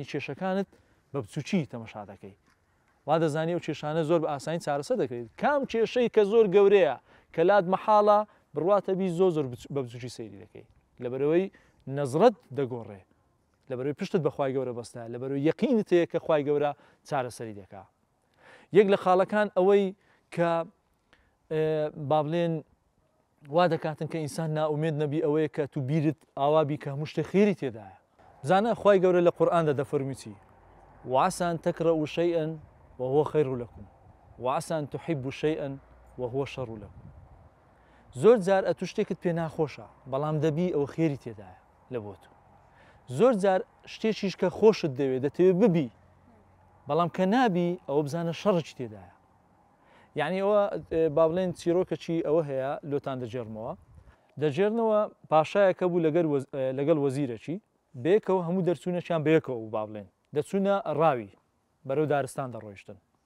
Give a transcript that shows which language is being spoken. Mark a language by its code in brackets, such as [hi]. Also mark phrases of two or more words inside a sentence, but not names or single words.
[ckb] کێشەکانت بە بچووکی تەمەشا دەکەی وا دەزانی و کێشانە زۆر بە ئاسانی چارەسەر دەکەیت کام کێشەی کە زۆر گەورەیە کە لات مەحاڵە بڕواتە بی زۆر بە بچووکی سەیری دەکەی لەبەرەوەی نەزرەت دەگۆڕێ لەبەرەوەی پشتت بەخوای گەورە بەستە لەبەرەوەی یەقینت هەیە کە خوای گەورە چارەسەری دەکا یەک لە خاڵەکان ئەوەی کە با بڵێن وا دەکاتن کە ئینسان ناومێد نەبی ئەوەیە کە تو بیرت ئاوابی کە هەموو شتێ خێری تێدایە بزانە خوای گەورە لە قورئاندا دەفەرمی چی [ar] وعسى أن تكرهوا شيئا وهو خير لكم وعسى أن تحبوا شيئا وهو شر لكم زۆر [ckb] جار ئەتوو شتێکت پێ ناخۆشە بەڵام دەبی ئەوە خێری تێدایە لە بۆ تو زۆر جار شتێکیش کە خۆشت دەوێت دەتەوێت ببی بەڵام کە نابی ئەوە بزانە شەڕێکی تێدایە یعنی ئەوە با بڵێن چیرۆکەچی ئەوە هەیە لۆتان دەجێڕمەوە دەجێرنەوە پاشایەکە بوو لەگەڵ وەزیرەکی بەیەکەوە هەموو دەرچوونەچیان بەیەکەوە با بڵێن دەچوونە ڕاوی بەرەو دارستان دەڕۆیشتن